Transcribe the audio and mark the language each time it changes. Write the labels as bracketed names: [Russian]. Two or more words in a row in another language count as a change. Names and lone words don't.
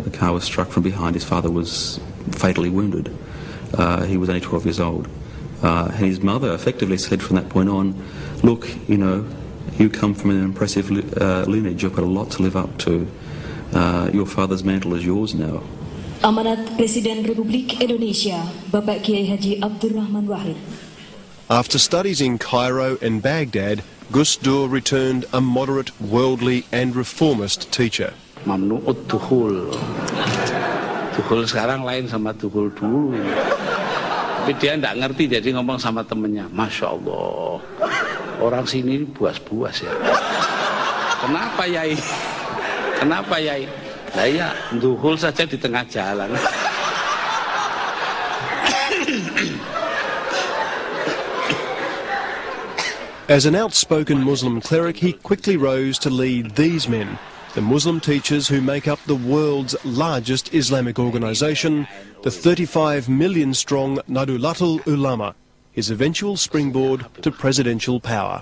[English] The car was struck from behind. His father was fatally wounded. He was only 12 years old. And his mother effectively said from that point on, look, you know, you come from an impressive lineage. You've got a lot to live up to. Your father's mantle is yours now. [Indonesian] Amanat Presiden Republik Indonesia, Bapak Kiai Haji Abdul Rahman Wahid. [English] After studies in Cairo and Baghdad, Gus Dur returned a moderate, worldly and reformist teacher. [Arabic] ممنوع الطحول. [Indonesian] Tuhul sekarang lain sama tuhul dulu. Tapi dia tidak ngerti jadi ngomong sama temennya. [Arabic] ما شاء الله, [Indonesian] orang sini buas-buas ya. Kenapa Yai? Kenapa Yai? Nah ya, tuhul saja di tengah jalan. [English] As an outspoken Muslim cleric, he quickly rose to lead these men, the Muslim teachers who make up the world's largest Islamic organisation, the 35 million strong Nahdlatul Ulama, his eventual springboard to presidential power.